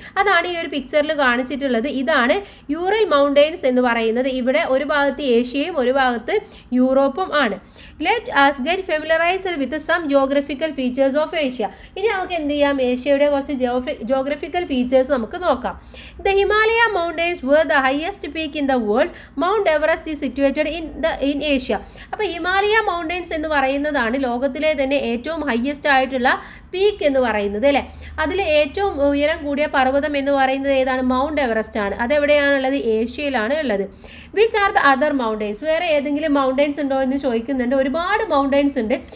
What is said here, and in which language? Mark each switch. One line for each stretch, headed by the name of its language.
Malayalam: അതാണ് ഈ ഒരു പിക്ചറിൽ കാണിച്ചിട്ടുള്ളത്. ഇതാണ് യൂറൽ മൗണ്ടെയിൻസ് എന്ന് പറയുന്നത്. ഇവിടെ ഒരു ഭാഗത്ത് ഏഷ്യയും ഒരു ഭാഗത്ത് യൂറോപ്പും ആണ്.
English: Let us get familiarized with some geographical features of Asia.
Malayalam: ഇനി നമുക്ക് എന്ത് ചെയ്യാം? ഏഷ്യയുടെ കുറച്ച് geographical features നമുക്ക് നോക്കാം.
English: The Himalaya mountains were the highest peak in the world. Mount Everest is situated in Asia.
Malayalam: അപ്പോൾ ഹിമാലയ മൗണ്ടെയിൻസ് എന്ന് പറയുന്നതാണ് ലോകത്തിലെ തന്നെ ഏറ്റവും ഹയസ്റ്റ് ആയിട്ടുള്ള പീക്ക് എന്ന് പറയുന്നത് അല്ലേ. അതിൽ ഏറ്റവും ഉയരം കൂടിയ പർവ്വതം എന്ന് പറയുന്നത് ഏതാണ്? മൗണ്ട് എവറസ്റ്റ് ആണ്. അതെവിടെയാണുള്ളത്? ഏഷ്യയിലാണ് ഉള്ളത്.
English: Which are the other mountains.
Malayalam: വേറെ ഏതെങ്കിലും മൗണ്ടെയിൻസ് ഉണ്ടോ എന്ന് ചോദിക്കുന്നുണ്ട്. ഒരുപാട് മൗണ്ടെയിൻസ് ഉണ്ട്.